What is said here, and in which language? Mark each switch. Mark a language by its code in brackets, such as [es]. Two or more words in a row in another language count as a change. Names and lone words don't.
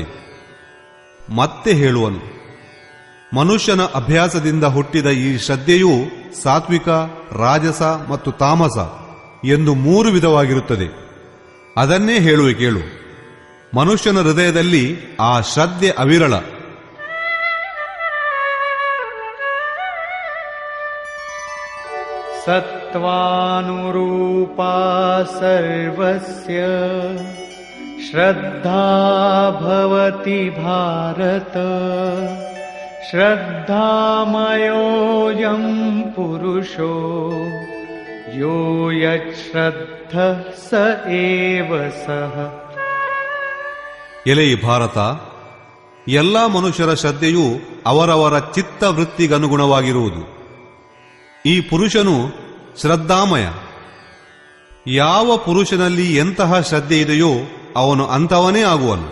[kn] ಮತ್ತೆ ಹೇಳುವನು, ಮನುಷ್ಯನ ಅಭ್ಯಾಸದಿಂದ ಹುಟ್ಟಿದ ಈ ಶ್ರದ್ಧೆಯು ಸಾತ್ವಿಕ, ರಾಜಸ ಮತ್ತು ತಾಮಸ ಎಂದು 3 ವಿಧವಾಗಿರುತ್ತದೆ. ಅದನ್ನೇ ಹೇಳುವೆ ಕೇಳು. ಮನುಷ್ಯನ ಹೃದಯದಲ್ಲಿ ಆ ಶ್ರದ್ಧೆ ಅವಿರಳ. [sa] सत्त्वानुरूपा सर्वस्य श्रद्धा भवति भारत श्रद्धामयोऽयं पुरुषो यो यच्छ्रद्धः स एव सः. [kn] ಎಲೆ ಭಾರತ, ಎಲ್ಲ ಮನುಷ್ಯರ ಶ್ರದ್ಧೆಯು ಅವರವರ ಚಿತ್ತವೃತ್ತಿಗನುಗುಣವಾಗಿರುವುದು. ಈ ಪುರುಷನು ಶ್ರದ್ಧಾಮಯ. ಯಾವ ಪುರುಷನಲ್ಲಿ ಎಂತಹ ಶ್ರದ್ಧೆ ಇದೆಯೋ ಅವನು ಅಂಥವನೇ ಆಗುವನು.